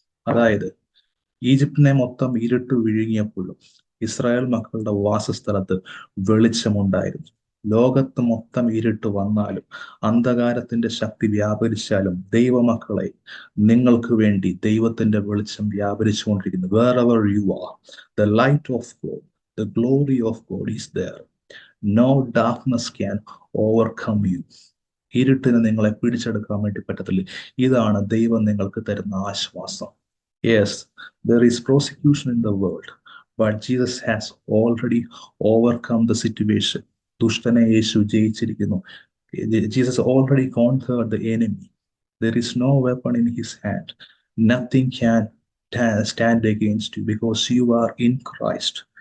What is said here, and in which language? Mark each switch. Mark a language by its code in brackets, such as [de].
[ml] അതായത് ഈജിപ്തിനെ മൊത്തം ഇരുട്ട് വിഴുങ്ങിയപ്പോഴും ഇസ്രായേൽ മക്കളുടെ വാസസ്ഥലത്ത് വെളിച്ചമുണ്ടായിരുന്നു. ലോകത്ത് മൊത്തം ഇരുട്ട് വന്നാലും അന്ധകാരത്തിന്റെ ശക്തി വ്യാപരിച്ചാലും ദൈവമക്കളെ, നിങ്ങൾക്ക് വേണ്ടി ദൈവത്തിന്റെ വെളിച്ചം വ്യാപരിച്ചുകൊണ്ടിരിക്കുന്നു. [en] Wherever you are, the light of God, the glory of God is there. No darkness can overcome you. [ml] ഇരുട്ടിന് നിങ്ങളെ പിടിച്ചെടുക്കാൻ വേണ്ടി പറ്റത്തില്ല. ഇതാണ് ദൈവം നിങ്ങൾക്ക് തരുന്ന ആശ്വാസം. [en] Yes, there is persecution in the world, but Jesus has already overcome the situation. [ml] ദുഷ്ടനെ യേശു ജയിച്ചിരിക്കുന്നു. [en] Jesus already conquered the enemy. There is no weapon in his hand. Nothing can stand against you, because you are in Christ.